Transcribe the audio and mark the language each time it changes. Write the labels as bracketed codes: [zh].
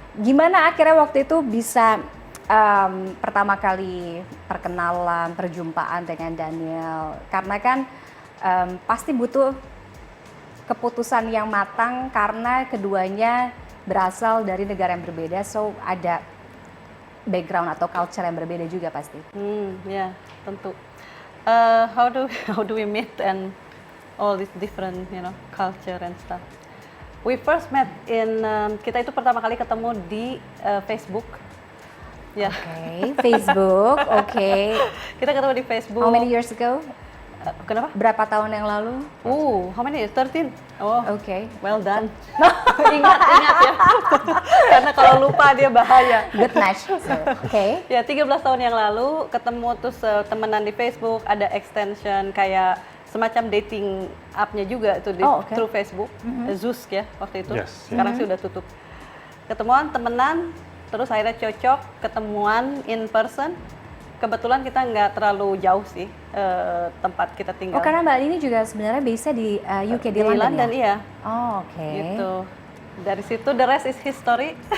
[id] Gimana akhirnya waktu itu bisa pertama kali perkenalan, perjumpaan dengan Daniel? Karena kan pasti butuh keputusan yang matang karena keduanya berasal dari negara yang berbeda, so ada background atau culture yang berbeda juga pasti. Ya, tentu. [en] How do we meet and all this different, culture and stuff. We first met in [id] kita itu pertama kali ketemu di Facebook. Ya. [en] Okay, Facebook. Okay. [id] Kita ketemu di Facebook. [en] How many years ago? [id] Kenapa? Berapa tahun yang lalu? [en] How many years? 13. Oh. Okay. Well done. [id] Ingat ya. Karena kalau lupa dia bahaya. [en] Good match. Okay. [id] Ya, 13 tahun yang lalu ketemu terus temenan di Facebook, ada extension kayak semacam dating app-nya juga itu through Facebook. Zoosk ya waktu itu. [en] Yes. [id] Sekarang sih udah tutup. Ketemuan, temenan, terus akhirnya cocok, ketemuan in person. Kebetulan kita nggak terlalu jauh sih tempat kita tinggal. Oh, karena Mbak ini juga sebenarnya base di UK, di London ya? Iya. Oh, oke. Gitu. Dari situ [en] the rest is history.